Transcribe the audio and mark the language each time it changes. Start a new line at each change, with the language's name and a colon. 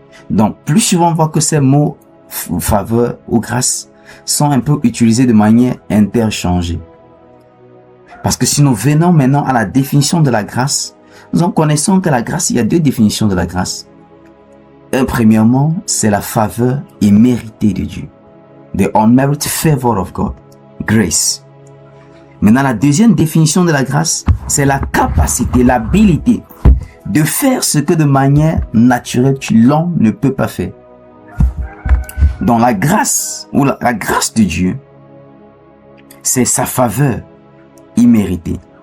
French: Donc, plus souvent on voit que ces mots faveur ou grâce sont un peu utilisés de manière interchangée. Parce que si nous venons maintenant à la définition de la grâce, nous en connaissons que la grâce, il y a deux définitions de la grâce. Premièrement, c'est la faveur imméritée de Dieu.
English: The unmerited favor of God. Grace.
French: Maintenant, la deuxième définition de la grâce, c'est la capacité, l'habilité de faire ce que de manière naturelle, l'homme ne peut pas faire. Donc la grâce, ou la grâce de Dieu, c'est sa faveur imméritée.